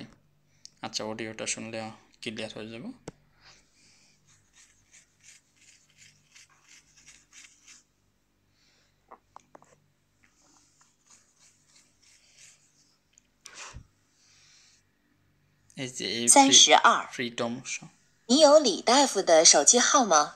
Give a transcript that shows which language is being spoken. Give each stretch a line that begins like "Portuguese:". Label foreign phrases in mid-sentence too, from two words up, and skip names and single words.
Bangla: আচ্ছা, অডিওটা শুনলে ক্লিয়ার হয়ে যাবে। এই যে এই 32， ফ্রিডম
Chinese: 你有李大夫的手机号吗？